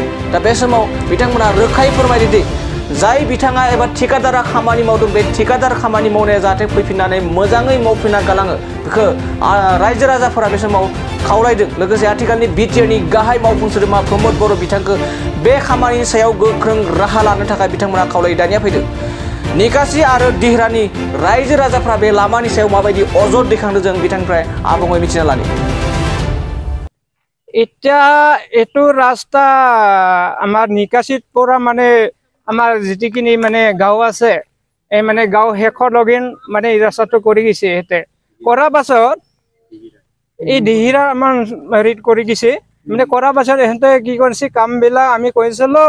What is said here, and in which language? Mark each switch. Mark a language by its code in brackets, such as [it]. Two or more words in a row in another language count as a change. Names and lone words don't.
[brx] दा बे समाव बिथांमोना रोखायै फोरमायदों दि जाय बिथाङा एबा ठिकादारा खामानि मावदों बे ठिकादार खामानि मावनाया जाहाथे फैफिननानै मोजाङै मावफिनना गालाङो बेखौ रायजो राजाफोरा बे समाव खावलायदों लोगोसे आथिखालनि बिटिआरनि गाहाय मावफुं सोद्रोमा प्रमद बर' बिथांखौ बे खामानिनि सायाव गोख्रों राहा लानो थाखाय बिथांमोना खावलायो दानिया फैदों निकासि आरो दिहिरानि रायजो राजाफ्रा बे लामानि सायाव माबायदि अजद दैखांदों जों बिथांनिफ्राय आबुङै मिथिना लानि [as] এতিয়া এইটো ৰাস্তা আমাৰ নিকাচিত পৰা মানে আমাৰ যিটিখিনি মানে গাঁও আছে এই মানে গাঁও শেষৰ লগিন মানে এই ৰাস্তাটো কৰি গৈছে সিহঁতে কৰাৰ পাছত এই দিহিৰা আমাৰ হেৰিত কৰি গৈছে মানে কৰাৰ পাছত সিহঁতে কি কৰিছে কামবিলাক আমি কৈছিলোঁ